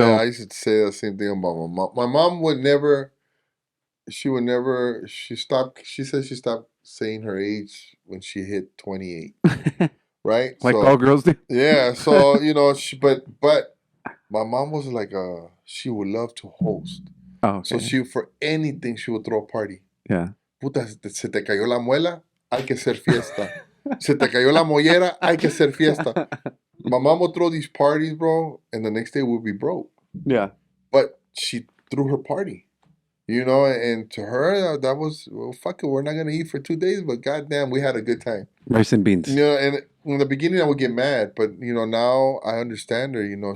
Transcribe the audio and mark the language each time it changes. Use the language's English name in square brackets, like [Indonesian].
[English] yeah, I used to say the same thing about my mom. My mom would never. She would never. She stopped. She said she stopped saying her age when she hit 28. Right. like So all girls do. yeah. So but my mom was like she would love to host. Oh, okay. So she for anything she would throw a party. Yeah. [Spanish] Puta, se te cayó la muela, hay que hacer fiesta. Se te cayó la mollera, hay que hacer fiesta. [English] My mom would throw these parties, bro, and the next day we'd be broke. Yeah. But she threw her party, and to her, that was, well, fuck it, we're not going to eat for 2 days, but goddamn, we had a good time. Rice and beans. And in the beginning, I would get mad, but, now I understand her.